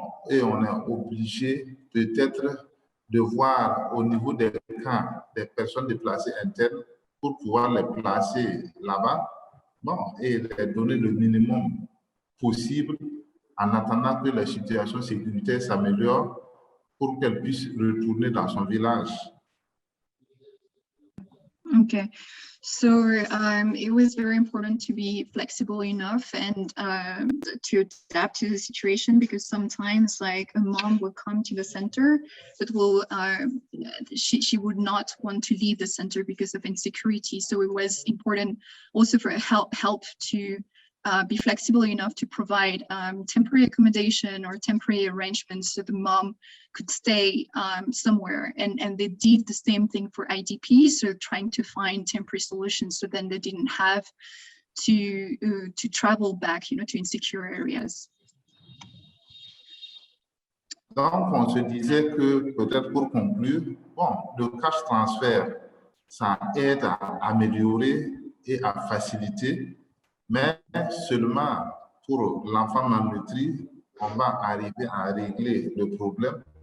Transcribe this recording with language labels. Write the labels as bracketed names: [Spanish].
[French] Et on est obligé peut-être de voir au niveau des camps des personnes déplacées internes pour pouvoir les placer là-bas et les donner le minimum possible en attendant que la situation sécuritaire s'améliore pour qu'elles puissent retourner dans son village. [English] Okay, so it was very important to be flexible enough and to adapt to the situation, because sometimes like a mom will come to the center but will she would not want to leave the center because of insecurity. So it was important also for help to be flexible enough to provide temporary accommodation or temporary arrangements so the mom could stay somewhere. And they did the same thing for IDPs, so trying to find temporary solutions so then they didn't have to travel back, to insecure areas. [French] Donc, on se disait que peut-être pour conclure, le cash transfert, ça aide à améliorer et à faciliter, mais seulement pour l'enfant malnutri, on va arriver à régler le problème.